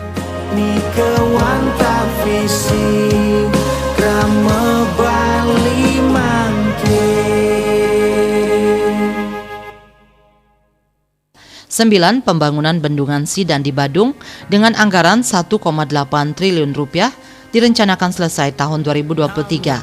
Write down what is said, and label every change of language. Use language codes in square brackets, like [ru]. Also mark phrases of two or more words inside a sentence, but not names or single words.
[ban] Nikewanta visi krama Bali mangke. [id] 9. Pembangunan Bendungan Sidan di Badung dengan anggaran 1,8 triliun rupiah direncanakan selesai tahun 2023.